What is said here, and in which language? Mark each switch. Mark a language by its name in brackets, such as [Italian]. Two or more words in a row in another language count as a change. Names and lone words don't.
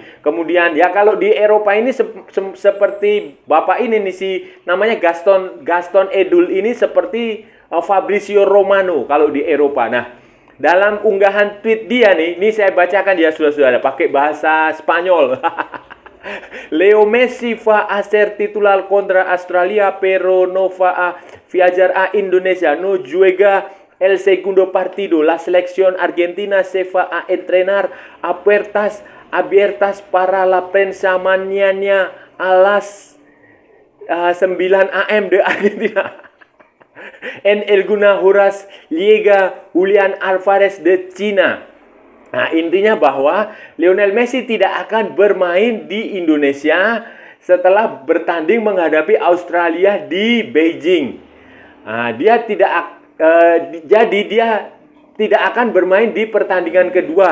[Indonesian] Kemudian ya kalau di Eropa ini seperti bapak ini nih, namanya Gaston Edul ini seperti Fabrizio Romano kalau di Eropa. Nah, dalam unggahan tweet dia nih, ini saya bacakan ya saudara-saudara, pakai bahasa Spanyol. [Spanish] Leo Messi va a ser titular contra Australia, pero no va a viajar a Indonesia. No juega el segundo partido. La selección argentina se va a entrenar a puertas abiertas para la prensa mañana a las 9 AM de Argentina. En algunas horas llega Julián Álvarez de China. [Indonesian] Nah, intinya bahwa Lionel Messi tidak akan bermain di Indonesia setelah bertanding menghadapi Australia di Beijing. Nah, dia tidak akan bermain di pertandingan kedua.